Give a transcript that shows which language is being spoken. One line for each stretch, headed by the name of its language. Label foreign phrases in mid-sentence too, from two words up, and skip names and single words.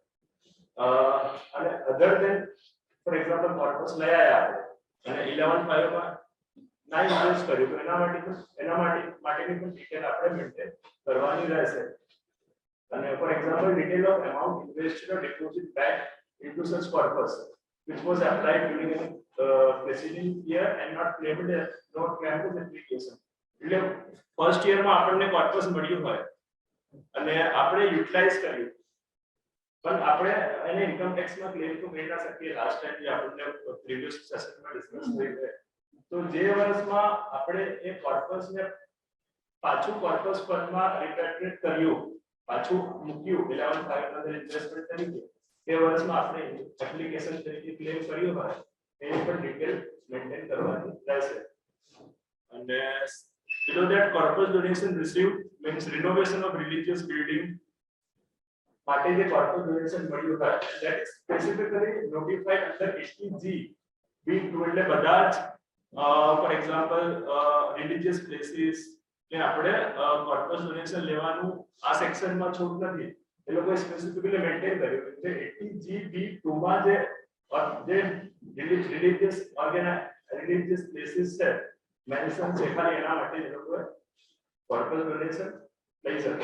Gujarati: અને
English: other than for example
Gujarati: કોર્પસ લઈ આવ્યા આપણે અને 11(5) માં ના ઇન્વેસ્ટ કર્યું તો એના માટેની પણ ડિટેલ આપણે મેન્ટેન કરવાની રહેશે.
English: અને for example detail of amount invested or deposit back into such corpus which was applied during a preceding year and not claimed as application.
Gujarati: એટલે
English: first year
Gujarati: માં આપણને કોર્પસ મળ્યું હોય અને આપણે યુટિલાઇઝ કર્યું પણ આપણે એને
English: income tax
Gujarati: માં ક્લેમ તો કરી ના શકીએ.
English: last time
Gujarati: જે આપણે પ્રીવિયસ સેશનમાં ડિસ્કસ થઈ ગઈ તો જે વર્ષમાં આપણે એ કોર્પસ ને પાછું કોર્પસ ફંડમાં રિપેટ્રિએટ કર્યું, પાછું મૂક્યું 11(5) ના અંદર ઇન્વેસ્ટમેન્ટ તરીકે એ વર્ષમાં આપણે એપ્લિકેશન તરીકે ક્લેમ કર્યું હોય એની પણ ડિટેલ મેન્ટેન કરવાની રહેશે.
English: અને below that corpus donation received means renovation of religious building
Gujarati: માટે જે
English: corpus donation
Gujarati: મળ્યું હોય
English: that is specifically notified under STG B2
Gujarati: એટલે બધા જ
English: for example religious places
Gujarati: કે આપણે
English: corpus donation
Gujarati: લેવાનું આ સેક્શનમાં છૂટ નથી. એ લોકોએ સ્પેસિફિકલી મેન્ટેન કર્યું છે STG માં જે
English: religious places
Gujarati: છે મેન્શન છે ખાલી એના માટે એ લોકોએ
English: corpus donation
Gujarati: લઈ શકે.